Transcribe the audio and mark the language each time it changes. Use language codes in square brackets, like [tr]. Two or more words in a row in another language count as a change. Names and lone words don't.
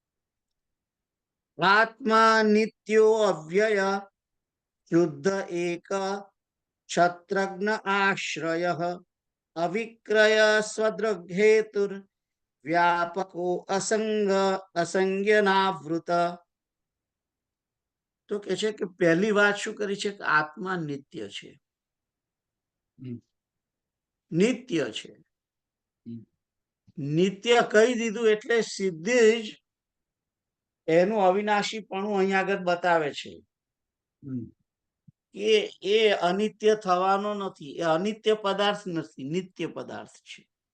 [sa] आत्मा नित्यो अव्यय शुद्ध एक क्षत्रज्ञ आश्रय अविक्रय स्वदृग्हेतुर व्यापको असंज्ञनावृत. [gu] તો કે છે કે પહેલી વાત શું કરી છે કે આત્મા નિત્ય છે. નિત્ય છે, નિત્ય કહી દીધું એટલે સીધી જ એનું અવિનાશીપણું અહીંયા આગળ બતાવે છે કે એ અનિત્ય થવાનો નથી, એ અનિત્ય પદાર્થ નથી, નિત્ય પદાર્થ છે.